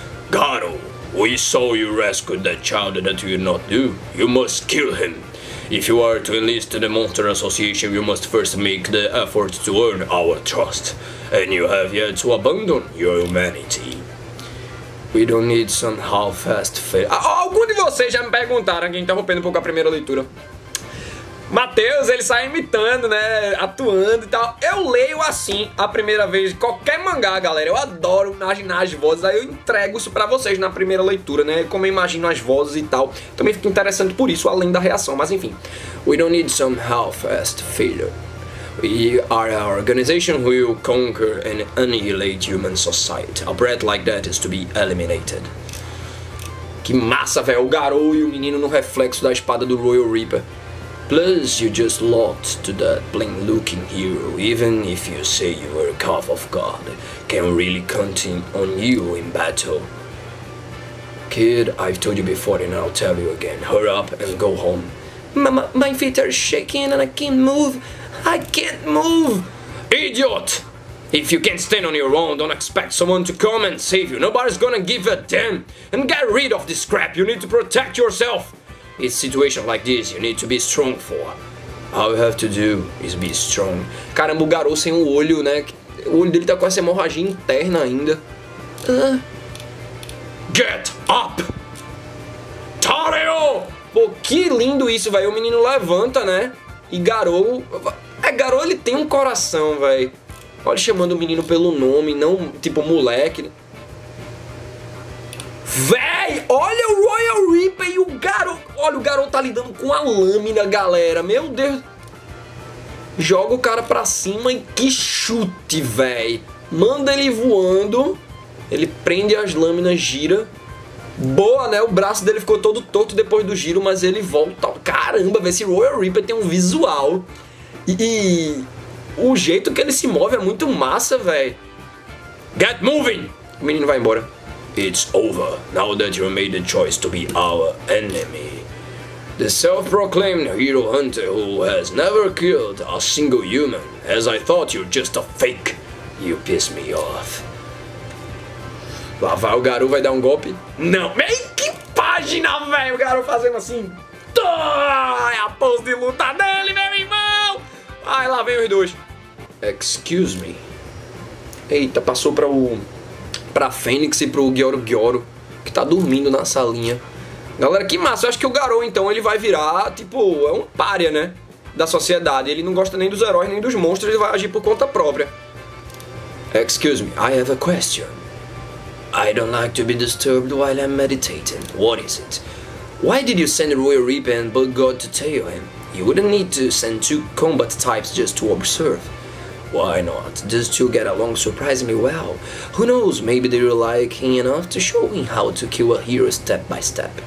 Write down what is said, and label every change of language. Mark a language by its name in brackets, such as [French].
[English] Garou, we saw you rescue that child that you did not do. You must kill him. If you are to enlist the Monster Association, you must first make the effort to earn our trust. And you have yet to abandon your humanity. We don't need some half-assed fail. [Portuguese] Alguns de vocês já me perguntaram, aqui interrompendo um pouco a primeira leitura. Matheus, ele sai imitando, né, atuando e tal. Eu leio assim a primeira vez, qualquer mangá, galera. Eu adoro imaginar as vozes, aí eu entrego isso pra vocês na primeira leitura, né, como eu imagino as vozes e tal. Também fica interessante por isso, além da reação, mas enfim. [English] We don't need some half-assed failure. We are an organization who will conquer and annihilate human society. A brat like that is to be eliminated. [Portuguese] Que massa, velho, o Garou e o menino no reflexo da espada do Royal Reaper. [English] Plus, you just lost to that plain-looking hero, even if you say you were a calf of God, can really count on you in battle. Kid, I've told you before and I'll tell you again, hurry up and go home. My feet are shaking and I can't move. I can't move! Idiot! If you can't stand on your own, don't expect someone to come and save you. Nobody's gonna give a damn. And get rid of this crap, you need to protect yourself. It's situation like this you need to be strong for. All you have to do is be strong. [Portuguese] Caramba, o Garou sem o olho, né? O olho dele tá com essa hemorragia interna ainda. [English] Get up! Tareo! [Portuguese] Pô, que lindo isso, velho. O menino levanta, né? E Garou... Garou, ele tem um coração, velho. Olha, chamando o menino pelo nome, não tipo moleque. Véi, olha o Royal Reaper e o Garou. Olha, o Garou tá lidando com a lâmina, galera. Meu Deus. Joga o cara pra cima e que chute, véi. Manda ele voando. Ele prende as lâminas, gira. Boa, né? O braço dele ficou todo torto depois do giro, mas ele volta. Caramba, esse Royal Reaper tem um visual. E o jeito que ele se move é muito massa, velho. [English] Get moving! [Portuguese] O menino vai embora. [English] It's over, now that you made the choice to be our enemy. The self-proclaimed hero hunter who has never killed a single human, as I thought you're just a fake. You piss me off. [Portuguese] Lá vai o Garou, vai dar um golpe. Não, que página, velho. O Garou fazendo assim. É a pose de luta dele, meu irmão. Ai, lá vem os dois. [English] Excuse me. [Portuguese] Eita, passou pra Fênix e pro Gyoro, que tá dormindo na salinha. Galera, que massa. Eu acho que o Garou, então, ele vai virar, tipo, é um pária, né? da sociedade. Ele não gosta nem dos heróis, nem dos monstros, ele vai agir por conta própria. [English] Excuse me, I have a question. I don't like to be disturbed while I'm meditating. What is it? Why did you send Royal Reaper and Bug God to tail him? You wouldn't need to send 2 combat types just to observe. Why not? These 2 get along surprisingly well. Who knows, maybe they're like him enough to show him how to kill a hero step by step.